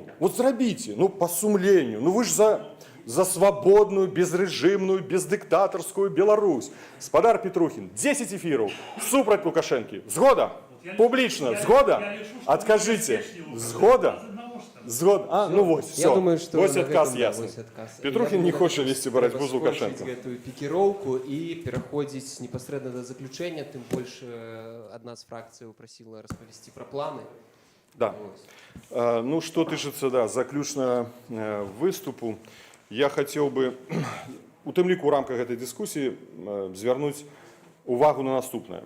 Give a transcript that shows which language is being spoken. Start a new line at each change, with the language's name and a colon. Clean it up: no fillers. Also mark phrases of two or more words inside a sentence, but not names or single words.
Belarusian: Вот зрабіце, ну, па сумленню. Ну, вы ж за свабодную, безрэжымную, бездыктатарскую Беларусь. Спадар Петрухін, 10 эфіраў супраць Лукашэнкі. Згода? Публічна. Згода? Адкажыце. Згода? Згода. Ну вось,
Russian: все. Я думаю, что
Belarusian: вось адказ ясны. Петрухін не хоча весці барацьбу з Лукашенко. Гэтую пікіроўку і пераходзіць непасрэдна да заключэння, тым больш адна з фракцыяў прасіла распавесці пра планы. Да. Ну, что тычыцца, да, заключнага выступу, я хацеў бы у тым ліку ў рамках гэтай дыскусіі звярнуць увагу на наступнае.